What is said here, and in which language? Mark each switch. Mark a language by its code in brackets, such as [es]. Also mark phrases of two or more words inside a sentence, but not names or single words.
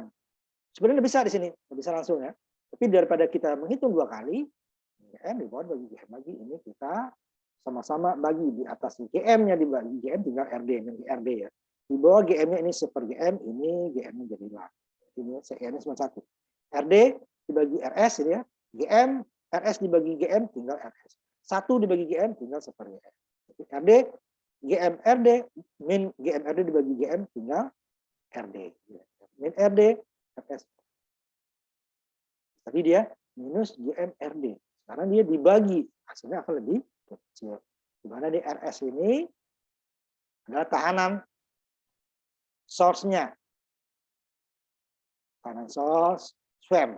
[id] Sebenarnya bisa di sini, bisa langsung ya. Tapi daripada kita menghitung 2 kali, GM di bawah bagi GM lagi, ini kita sama-sama bagi di atas GM-nya dibagi GM tinggal RD, RD ya. Di bawah GM-nya ini seper GM, ini GM-nya jadilah. Ini CN-nya cuma 1. RD dibagi RS ini ya. GM, RS dibagi GM tinggal RS. 1 dibagi GM tinggal seper GM. RD, GM RD, min GM RD dibagi GM tinggal RD. Min RD, RS. Tadi dia minus GM RD. Sekarang dia dibagi, hasilnya akan lebih kecil. Di mana di RS ini adalah tahanan source-nya. Tahanan source, swam.